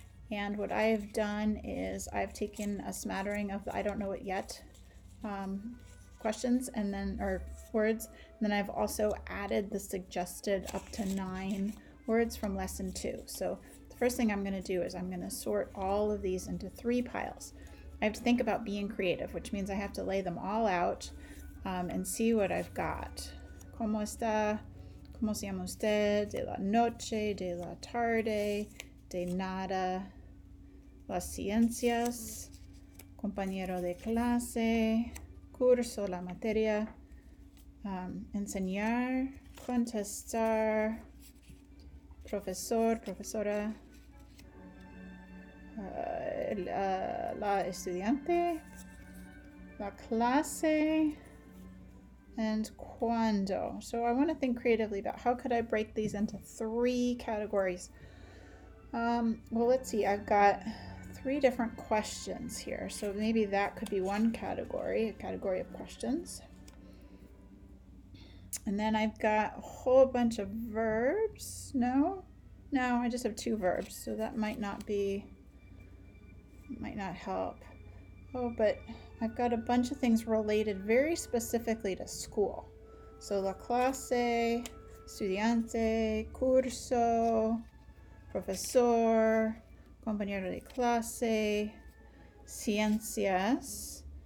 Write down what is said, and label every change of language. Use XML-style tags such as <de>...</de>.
<en>And what I've done is I've taken a smattering of the I don't know it yet questions and then, or words, and then I've also added the suggested up to 9 words from lesson 2. So the first thing I'm going to do is I'm going to sort all of these into 3 piles. I have to think about being creative, which means I have to lay them all out and see what I've got.</en> <es>¿Cómo está? ¿Cómo se llama usted? De la noche, de la tarde, de nada. Las ciencias, compañero de clase, curso, la materia, enseñar, contestar, profesor, profesora, la estudiante, la clase, and cuando.</es> <en>So I want to think creatively about how could I break these into 3 categories. Well, let's see. I've got 3 different questions here. So maybe that could be one category, a category of questions. And then I've got a whole bunch of verbs. No, I just have 2 verbs. So that might not help. Oh, but I've got a bunch of things related very specifically to school. So</en> <es>la clase, estudiante, curso, profesor, compañero de clase, ciencias.</es>